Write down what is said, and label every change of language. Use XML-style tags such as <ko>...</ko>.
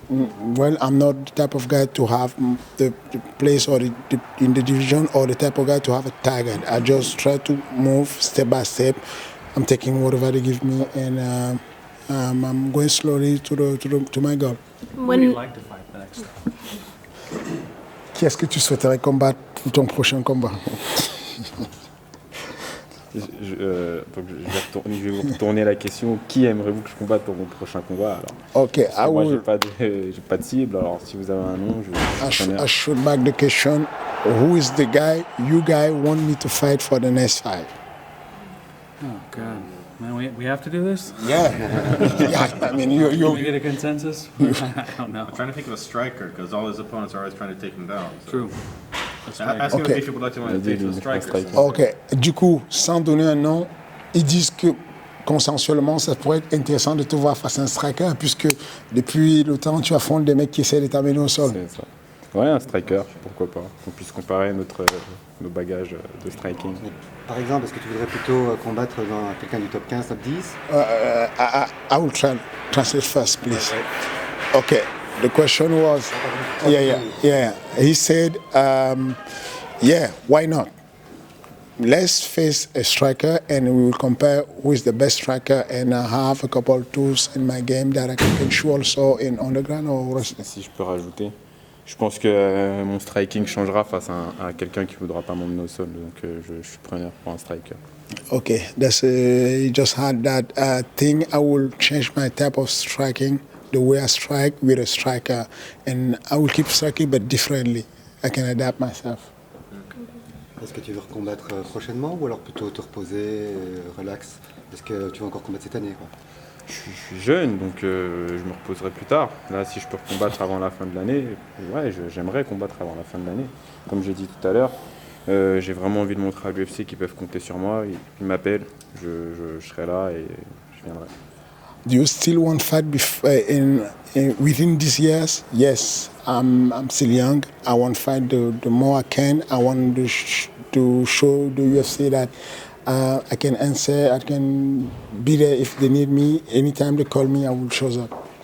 <en>Well, I'm not the type of guy to have the place or in the division or the type of guy to have a target. I just try to move step by step. I'm taking whatever they give me, and I'm going slowly to my goal. Who would you like to fight next?</en> <fr>Qui est-ce que tu souhaiterais combattre pour ton prochain combat? Donc je vais vous retourner la question. Qui aimerez-vous que je combatte pour mon prochain combat alors?</fr> <en>Okay,</en> <fr>Moi, j'ai pas de cible. Alors si vous avez un nom,</fr> <en>I should back the question. Who is the guy you want me to fight for the next fight? Oh, God. Man, we have to do this? Yeah. Yeah, I mean, Can we get a consensus? I don't know. I'm trying to think of a striker because all his opponents are always trying to take him down. So. True. Ask him Okay. if he would like to take a striker. OK.</en> <fr>Du coup, sans donner un nom, ils disent que consensuellement, ça pourrait être intéressant de te voir face à un striker, puisque depuis le temps, tu affrontes des mecs qui essaient de t'amener au sol. C'est ça. Ouais, un striker, pourquoi pas. Qu'on puisse comparer nos bagages de striking. Par exemple, est-ce que tu voudrais plutôt combattre dans quelqu'un du top 15, top 10?</fr> <en>I will translate first, please. Okay. The question was, yeah. He said, yeah, why not? Let's face a striker and we will compare who is the best striker, and I have a couple of tools in my game that I can show also in underground or wrestling.</en> <fr>Si je peux rajouter, je pense que mon striking changera face à quelqu'un qui ne voudra pas m'emmener au sol. Donc je suis preneur pour un striker.</fr> <en>Okay, you just had that thing. I will change my type of striking, the way I strike with a striker, and I will keep striking but differently. I can adapt myself.</en> <fr>Est-ce que tu veux recombattre prochainement ou alors plutôt te reposer, relax? Est-ce que tu vas encore combattre cette année, quoi? Je suis jeune, donc je me reposerai plus tard. Là, si je peux combattre avant la fin de l'année, ouais, j'aimerais combattre avant la fin de l'année. Comme j'ai dit tout à l'heure, j'ai vraiment envie de montrer à l'UFC qu'ils peuvent compter sur moi. Ils m'appellent, je serai là et je viendrai.</fr> <en>Do you still want to fight within these years? Yes, I'm still young. I want to fight the more I can. I want to show the UFC that I can answer. I can be there if they need me. Anytime they call me, I will show up.</en>